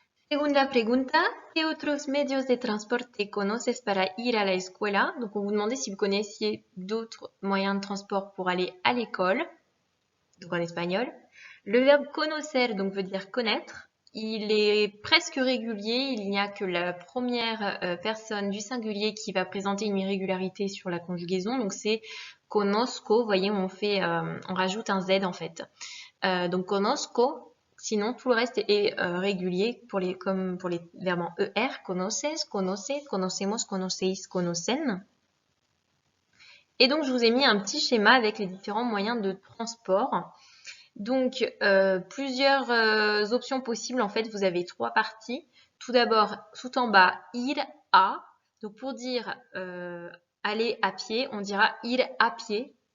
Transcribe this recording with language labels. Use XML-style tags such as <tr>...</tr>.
<es>Segunda pregunta, ¿qué otros medios de transporte conoces para ir a la escuela?</es> <fr>Donc on vous demandait si vous connaissiez d'autres moyens de transport pour aller à l'école. Donc en espagnol. Le verbe conocer, donc veut dire connaître. Il est presque régulier. Il n'y a que la première personne du singulier qui va présenter une irrégularité sur la conjugaison. Donc c'est conozco. Vous voyez, on rajoute un Z en fait. Donc conozco. Sinon, tout le reste est régulier comme pour les verbes en ER.</fr> <es>Conoces, conoce, conocemos, conocéis, conocen.</es> <fr>Et donc, je vous ai mis un petit schéma avec les différents moyens de transport. Donc, plusieurs options possibles. En fait, vous avez trois parties. Tout d'abord, tout en bas, ir à. Donc, pour dire aller à pied, on dira ir à pied.</fr>